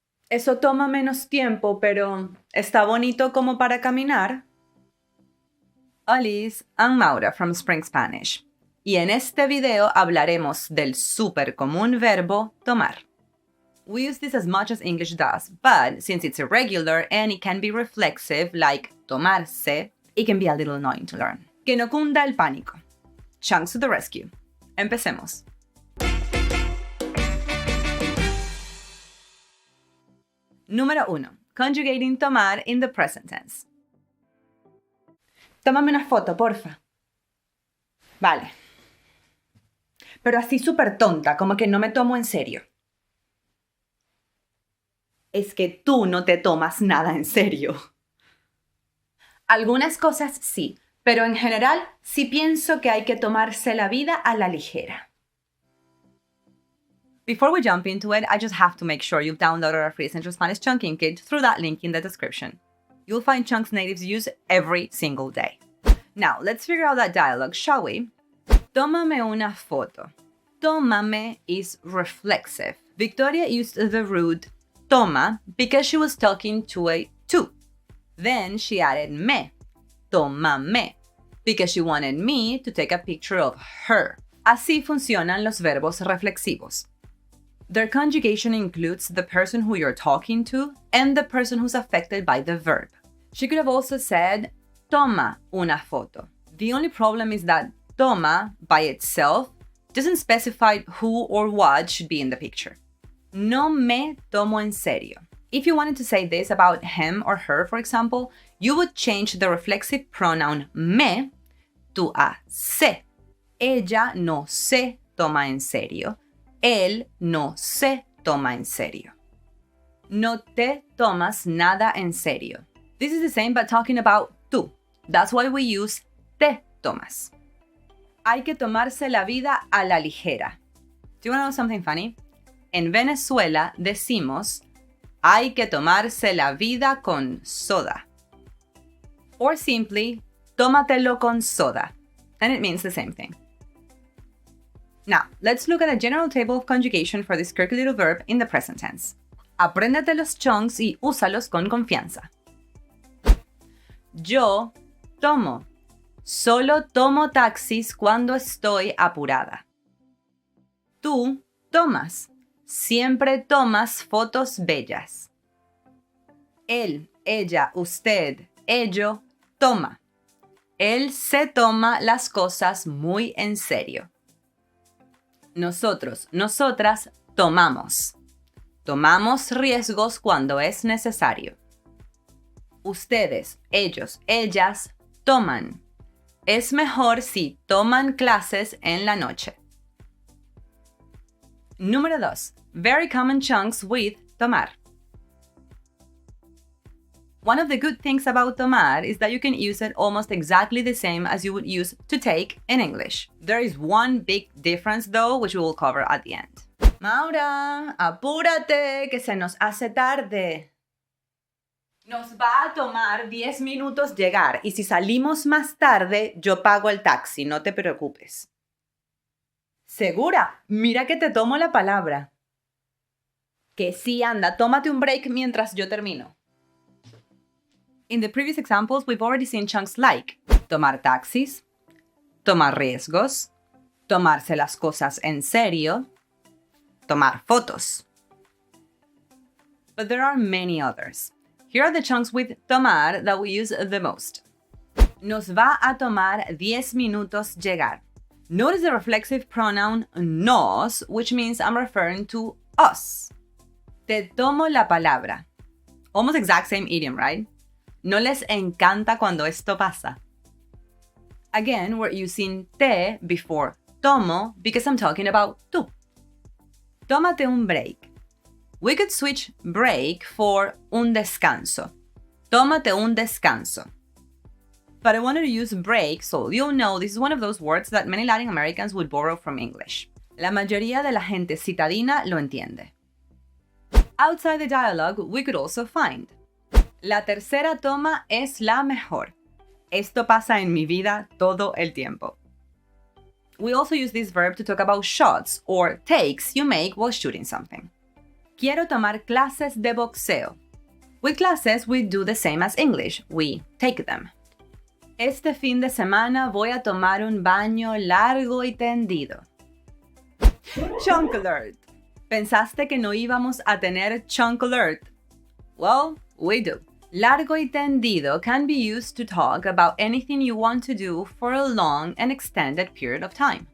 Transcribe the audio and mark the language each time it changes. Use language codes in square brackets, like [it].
[es] Eso toma menos tiempo, pero ¿está bonito como para caminar? [en] Alice, I'm Maura from Spring Spanish. [es] Y en este video hablaremos del súper común verbo tomar. [en] We use this as much as English does, but since it's irregular and it can be reflexive, like tomarse, it can be a little annoying to learn. [es] Que no cunda el pánico. [en] Chunks to the rescue. [es] Empecemos. Número 1. [en] Conjugating tomar in the present tense. [es] Tómame una foto, porfa. Vale. Pero así súper tonta, como que no me tomo en serio. Es que tú no te tomas nada en serio. Algunas cosas sí, pero en general sí pienso que hay que tomarse la vida a la ligera. [en] Before we jump into it, I just have to make sure you've downloaded our free Essential Spanish Chunking Kit through that link in the description. You'll find chunks natives use every single day. Now, let's figure out that dialogue, shall we? [es] Tómame una foto. [en] Tómame is reflexive. Victoria used the root toma because she was talking to a tú. Then she added me, tómame, because she wanted me to take a picture of her. [es] Así funcionan los verbos reflexivos. [en] Their conjugation includes the person who you're talking to and the person who's affected by the verb. She could have also said, [es] toma una foto. [en] The only problem is that toma, by itself, doesn't specify who or what should be in the picture. [es] No me tomo en serio. [en] If you wanted to say this about him or her, for example, you would change the reflexive pronoun me to a se. [es] Ella no se toma en serio. Él no se toma en serio. No te tomas nada en serio. [en] This is the same but talking about tú. That's why we use te tomas. [es] Hay que tomarse la vida a la ligera. [en] Do you want to know something funny? [es] En Venezuela decimos hay que tomarse la vida con soda. [en] Or simply, [es] tómatelo con soda. [en] And it means the same thing. Now, let's look at a general table of conjugation for this quirky little verb in the present tense. [es] Apréndete los chunks y úsalos con confianza. Yo tomo. Solo tomo taxis cuando estoy apurada. Tú tomas. Siempre tomas fotos bellas. Él, ella, usted, ello, toma. Él se toma las cosas muy en serio. Nosotros, nosotras, tomamos. Tomamos riesgos cuando es necesario. Ustedes, ellos, ellas, toman. Es mejor si toman clases en la noche. Número 2. [en] Very common chunks with tomar. One of the good things about tomar is that you can use it almost exactly the same as you would use to take in English. There is one big difference though, which we will cover at the end. [es] Maura, apúrate, que se nos hace tarde. Nos va a tomar 10 minutos llegar y si salimos más tarde, yo pago el taxi, no te preocupes. ¿Segura? Mira que te tomo la palabra. Que sí, anda, tómate un break mientras yo termino. [en] In the previous examples, we've already seen chunks like tomar taxis, tomar riesgos, [es] tomarse las cosas en serio, [en] tomar fotos. But there are many others. Here are the chunks with tomar that we use the most. [es] Nos va a tomar 10 minutos llegar. [en] Notice the reflexive pronoun nos, which means I'm referring to us. [es] Te tomo la palabra. [en] Almost exact same idiom, right? [es] ¿No les encanta cuando esto pasa? [en] Again, we're using te before tomo because I'm talking about tú. [es] Tómate un break. [en] We could switch break for un descanso. [es] Tómate un descanso. [en] But I wanted to use break so you'll know this is one of those words that many Latin Americans would borrow from English. [es] La mayoría de la gente citadina lo entiende. [en] Outside the dialogue, we could also find [es] la tercera toma es la mejor. Esto pasa en mi vida todo el tiempo. [en] We also use this verb to talk about shots or takes you make while shooting something. [es] Quiero tomar clases de boxeo. [en] With classes, we do the same as English. We take them. [es] Este fin de semana voy a tomar un baño largo y tendido. [en] Chunk alert. [es] ¿Pensaste que no íbamos a tener chunk alert? [en] Well, we do. [es] Largo y tendido [en] can be used to talk about anything you want to do for a long and extended period of time.